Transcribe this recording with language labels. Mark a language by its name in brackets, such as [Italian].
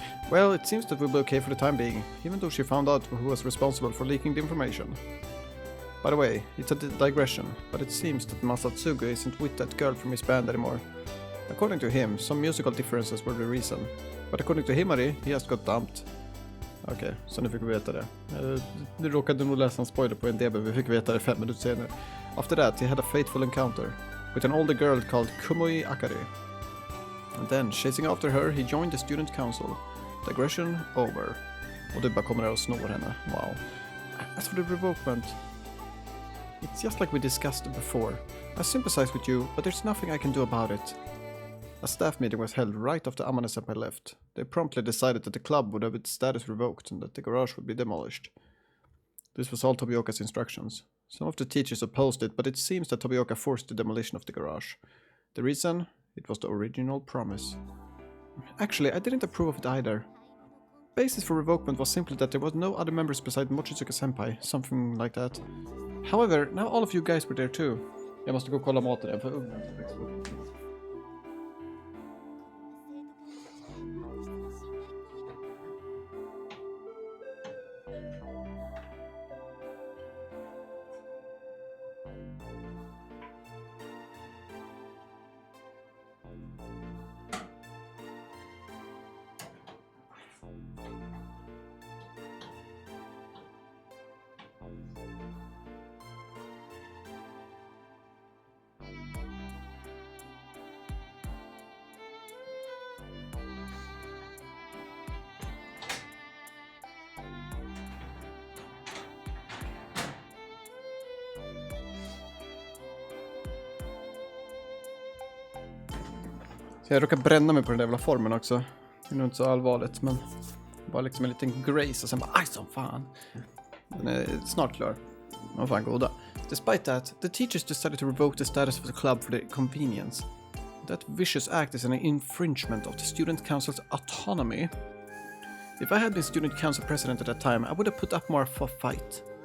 [English] Well, it seems that we'll be okay for the time being, even though she found out who was responsible for leaking the information. By the way, it's a digression, but it seems that Masatsugu isn't with that girl from his band anymore. According to him, some musical differences were the reason. But according to Himari, he just got dumped. [Swedish] Okej, så nu fick vi veta det. Nu råkade nog läsa en spoiler på en DB, vi fick veta det 5 minuter senare. [English] After that, he had a fateful encounter with an older girl called Kumoi Akari. And then, chasing after her, he joined the student council. Digression over. [Swedish] Och du bara kommer där och snor henne. [English] Wow. As for the revokement, it's just like we discussed before. I sympathize with you, but there's nothing I can do about it. A staff meeting was held right after Amane-senpai left. They promptly decided that the club would have its status revoked and that the garage would be demolished. This was all Tobioka's instructions. Some of the teachers opposed it, but it seems that Tobioka forced the demolition of the garage. The reason? It was the original promise. Actually, I didn't approve of it either. Basis for revokement was simply that there was no other members beside Mochizuki-senpai, something like that. However, now all of you guys were there too. [Swedish] Jag måste gå och kolla maten för ugnen. Jag råkar bränna mig på den där jävla formen också. Det är nog inte så allvarligt, men bara liksom en liten grace och sen bara aj som fan. Den är snart klar. Vad fan goda. [English] Despite that, the teachers decided to revoke the status of the club for their convenience. That vicious act is an infringement of the student council's autonomy. If I had been student council president at that time, I would have put up more of a fight.